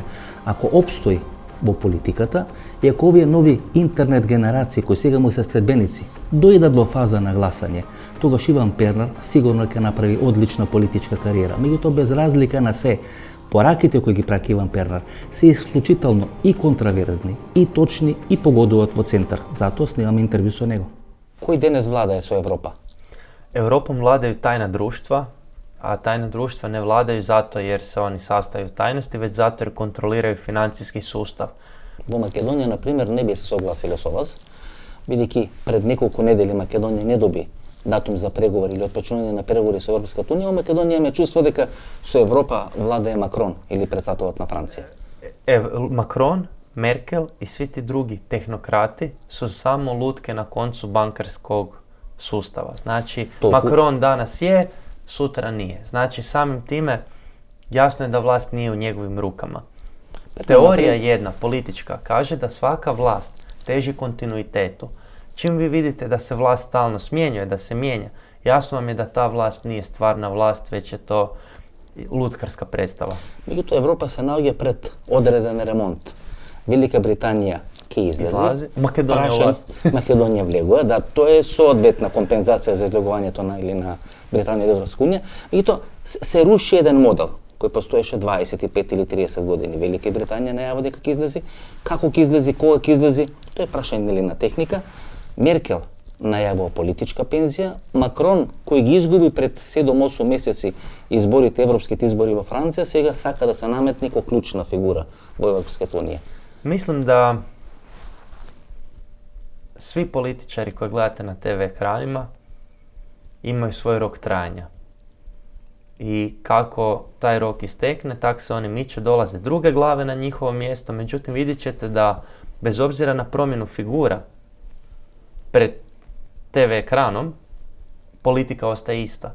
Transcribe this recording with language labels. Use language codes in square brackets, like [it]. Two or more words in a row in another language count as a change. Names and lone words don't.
[mk] Ако обстои во политиката, и ако овие нови интернет генерации кои сега му се следбеници дојдат во фаза на гласање, тогаш Иван Пернар сигурно ќе направи одлична политичка кариера. Меѓутоа, без разлика на се, пораките кои ги праќа Иван Пернар се исклучително и контраверзни, и точни, и погодуваат во Центар. Затоа снимаме интервју со него. Кој денес владае со Европа? [hr] Европom vladaju tajna društva, a tajna društva ne vladaju zato jer se oni sastaju u tajnosti, već zato jer kontroliraju financijski sustav. [mk] Во Македонија, например, не би се согласиле со вас, бидејќи пред неколку недели Македонија не доби датум за преговори или отпочнување на преговори со Европската унија. Во Македонија имаме чувство дека со Европа владае Макрон или председателот на Франција. [hr] Macron, Merkel i svi ti drugi tehnokrati su samo lutke na koncu bankarskog sustava. Znači, Macron danas je, sutra nije. Znači, samim time jasno je da vlast nije u njegovim rukama. Teorija jedna, politička, kaže da svaka vlast teži kontinuitetu. Čim vi vidite da se vlast stalno smjenjuje, da se mijenja, jasno vam je da ta vlast nije stvarna vlast, već je to lutkarska predstava. [mk] Меѓутоа, Европа се наоѓа пред одреден ремонт. Велика Британија ќе излезе. Македонија влегува, да, тоа е соодветна компензација за излегувањето на или на Британија од Европска унија. Меѓутоа, се руши еден модел кој постоеше 25 или 30 години. Велика Британија најава дека ќе излези. Како ќе излези, кога ќе излези, тоа е прашање или на техника. Меркел најавува политичка пензија. Макрон, кој ги изгуби пред 7-8 месеци изборите, европските избори во Франција, сега сака да се наметне како клучна фигура во Европската унија. [hr] Mislim da svi političari koje gledate na TV ekranima imaju svoj rok trajanja. I kako taj rok istekne, tak se oni miču, dolaze druge glave na njihovo mjesto. Međutim, vidjet ćete da bez obzira na promjenu figura pred TV ekranom, politika ostaje ista.